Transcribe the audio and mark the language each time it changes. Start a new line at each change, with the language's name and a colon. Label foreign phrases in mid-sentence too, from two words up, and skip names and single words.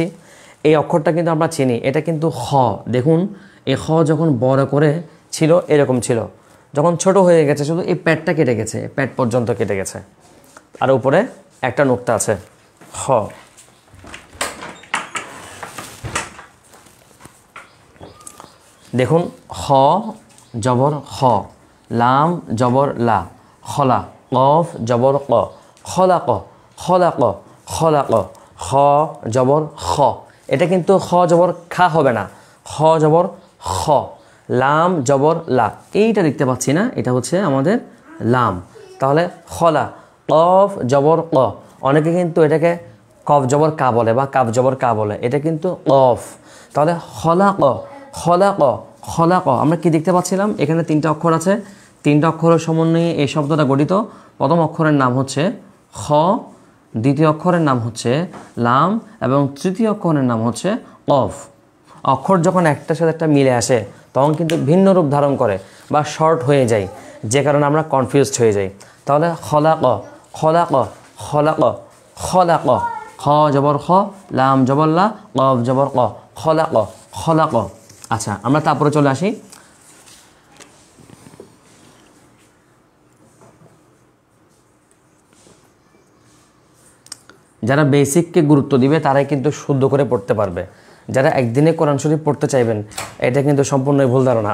Bangla: এই অক্ষরটা কিন্তু আমরা চিনি, এটা কিন্তু খ। দেখুন এই খ যখন বড় করে ছিল এরকম ছিল, যখন ছোট হয়ে গেছে শুধু এই প্যাডটা কেটে গেছে, প্যাড পর্যন্ত কেটে গেছে, আর উপরে একটা নুক্তা আছে, খ। দেখুন খ জবর খ, লাম জবর লা, খলা, কফ জবর ক, খলা ক, খলা ক, খলা ক, খ জবর খ। এটা কিন্তু খ জবর খা হবে না, খ জবর খ। লাম জবর লা, এইটা দেখতে পাচ্ছি না, এটা হচ্ছে আমাদের লাম। তাহলে খলা, কফ জবর ক। অনেকে কিন্তু এটাকে কফ জবর কা বলে বা কাফ জবর কা বলে, এটা কিন্তু কফ। তাহলে খলা ক, খলা ক, খলা ক। আমরা কি দেখতে পাচ্ছিলাম? এখানে তিনটা অক্ষর আছে, তিনটা অক্ষরের সমন্বয়ে এই শব্দটা গঠিত। প্রথম অক্ষরের নাম হচ্ছে খ, দ্বিতীয় অক্ষরের নাম হচ্ছে লাম এবং তৃতীয় অক্ষরের নাম হচ্ছে কফ। অক্ষর যখন একটার সাথে একটা মিলে আসে তখন কিন্তু ভিন্ন রূপ ধারণ করে বা শর্ট হয়ে যায়, যে কারণে আমরা কনফিউজড হয়ে যাই। তাহলে খলা ক, খলা ক, খলা ক, খলা ক। খ জবর খ, লাম জবর লা, কফ জবর ক, খলা ক, খলা ক। আচ্ছা আমরা তারপরে চলে আসি। যারা বেসিককে গুরুত্ব দিবে তারাই কিন্তু শুদ্ধ করে পড়তে পারবে। যারা একদিনে কোরআন শরীফ পড়তে চাইবেন এটা কিন্তু সম্পূর্ণই ভুল ধারণা।